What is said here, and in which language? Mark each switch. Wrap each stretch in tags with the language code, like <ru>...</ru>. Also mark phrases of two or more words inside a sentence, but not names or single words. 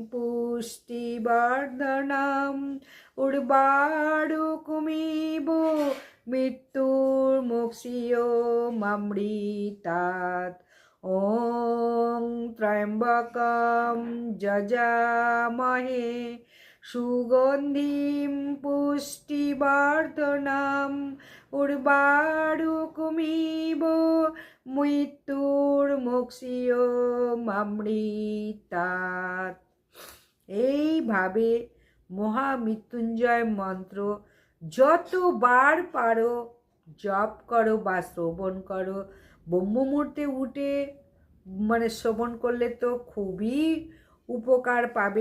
<sa>পুষ্টিবর্ধনম উর্বারুকমিব মৃত্যুর্মুক্ষীয়মামৃতাৎ ॐ त्र्यम्बकं যজামহে সুগন্ধিম পুষ্টিবর্ধনম উর্বারুকমিব মৃত্যুর্মুক্ষীয়মামৃতাৎ।</sa> <bn>এইভাবে মহামৃত্যুঞ্জয় মন্ত্র যতবার পারো জপ করো বা শ্রবণ করো। ব্রহ্ম মুহূর্তে উঠে শ্রবণ করলে তো খুবই উপকার পাবে।</bn>